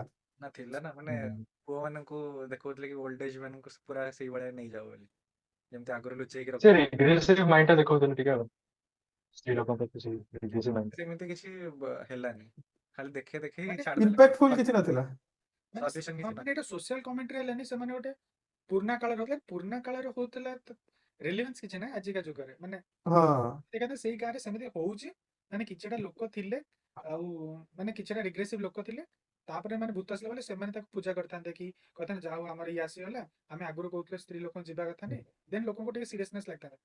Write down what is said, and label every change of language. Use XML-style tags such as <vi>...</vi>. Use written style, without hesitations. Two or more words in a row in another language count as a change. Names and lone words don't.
<or>ନା ଥିଲା ନା, ମାନେ ପୁଅ ମାନଙ୍କୁ ଦେଖଉଥିଲେ କି</or> <en>old age</en> <or>ମାନଙ୍କୁ ପୁରା ସେଇଭଳିଆ ନେଇଯାଉ ବୋଲି, ଯେମିତି ଆଗରୁ ଲୁଚେଇକି ସେ ରଖୁଥିଲେ।</or> <en>regressive mind</en> <or>ଟା ଦେଖଉଥିଲେ ଟିକେ ଆଉ, ସ୍ତ୍ରୀ ଲୋକଙ୍କ ପ୍ରତି ସେ</or> <en>regressive mind.</en> <or>ସେମିତି କିଛି ହେଲାନି, ଖାଲି ଦେଖେ ଦେଖେ ମାନେ ଇମ୍ପାକ୍ଟଫୁଲ ଛାଡିଦେଲେ। କିଛି ନଥିଲା। ସଜେସନ କିଛି ମାନେ ଏଟା</or> <en>social commentary</en> <or>हेलानी ସେମାନେ ଗୋଟେ ପୁରୁଣା କାଳରେ ହଉଥିଲା, ପୁରୁଣା କାଳରେ ହଉଥିଲା ରେଲିଭାନ୍ସ କିଛି ନାହିଁ ଆଜିକା ଯୁଗରେ, ମାନେ ହଁ ଦେଖା ସେଇ ଗାଁରେ ସେମିତି ହଉଛି, ମାନେ କିଛିଟା ଲୋକ ଥିଲେ, ଆଉ ମାନେ କିଛିଟା ରିଗ୍ରେସିଭ ଲୋକ ଥିଲେ, ତାପରେ ମାନେ ଭୂତ ଆସିଲା ବେଳେ ସେମାନେ ତାକୁ ପୂଜା କରିଥାନ୍ତେ କି କହିଥାନ୍ତେ ଯାହା ହଉ ଆମର ଇଏ ଆସିଗଲା, ଆମେ ଆଗରୁ କହୁଥିଲେ ସ୍ତ୍ରୀ ଲୋକଙ୍କୁ ଯିବା କଥା ନାହିଁ, ଦେନ୍ ଲୋକଙ୍କୁ ଟିକେ ସିରିୟସନେସ୍ ଲାଗିଥାନ୍ତା।</or>